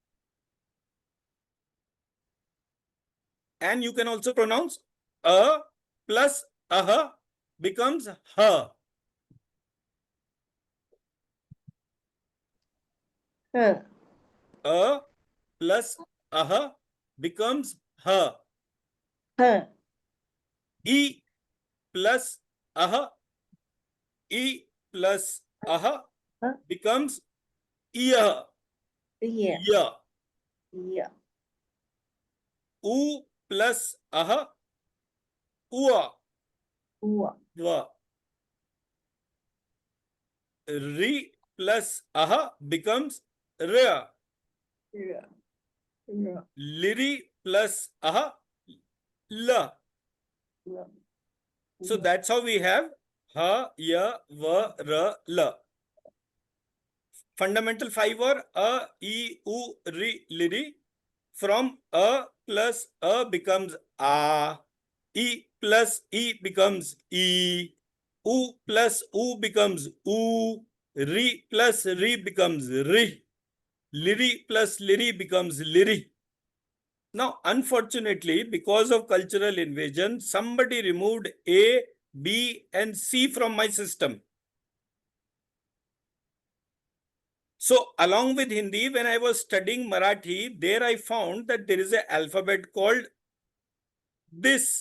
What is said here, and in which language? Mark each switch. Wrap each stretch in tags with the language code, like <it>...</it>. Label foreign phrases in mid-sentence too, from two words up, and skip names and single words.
<en>And you can also pronounce a plus aha becomes ha. Huh. A plus aha becomes ha. Huh. E plus aha. E plus aha Huh? becomes iya. Yeah. Ya. Yeah. U plus aha. Ua. Ua. Wa. Ri plus aha becomes ra. Yeah. Yeah. Liri plus aha. La. Yeah. So that's how we have ha, ya, va, ra, la. Fundamental 5 or a, e, u, ri, liri. From a plus a becomes a. E plus e becomes e. U plus u becomes u. Ri plus ri becomes ri. Liri plus liri becomes liri. Now, unfortunately, because of cultural invasion, somebody removed A, B, and C from my system. So, along with Hindi, when I was studying Marathi, there I found that there is an alphabet called this.</en>